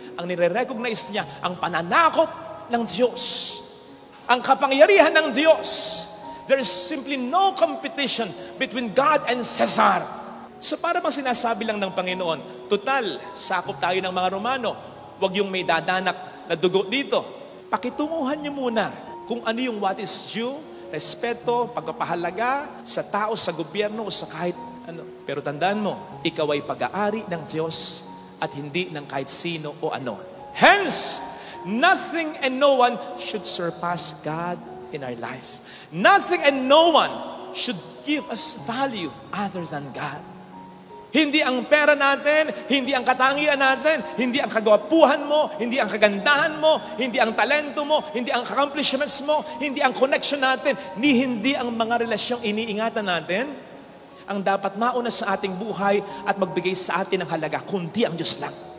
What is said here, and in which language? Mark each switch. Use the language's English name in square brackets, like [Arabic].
[Filipino] Ang nire-recognize niya, ang pananakop ng Diyos. Ang kapangyarihan ng Diyos. [English] There is simply no competition between God and Cesar. [Filipino] So para bang sinasabi lang ng Panginoon, total, sakop tayo ng mga Romano, wag yung may dadanak na dugo dito. Pakitunguhan niyo muna kung ano yung [English] what is due, [Filipino] respeto, pagpapahalaga sa tao, sa gobyerno, o sa kahit ano. Pero tandaan mo, ikaw ay pag-aari ng Diyos at hindi ng kahit sino o ano. [English] Hence, nothing and no one should surpass God in our life. Nothing and no one should give us value other than God. [Filipino] Hindi ang pera natin, hindi ang katangian natin, hindi ang kagwapuhan mo, hindi ang kagandahan mo, hindi ang talento mo, hindi ang accomplishments mo, hindi ang connection natin, hindi ang mga relasyong iniingatan natin, ang dapat mauna sa ating buhay at magbigay sa atin ng halaga, kundi ang Diyos lang.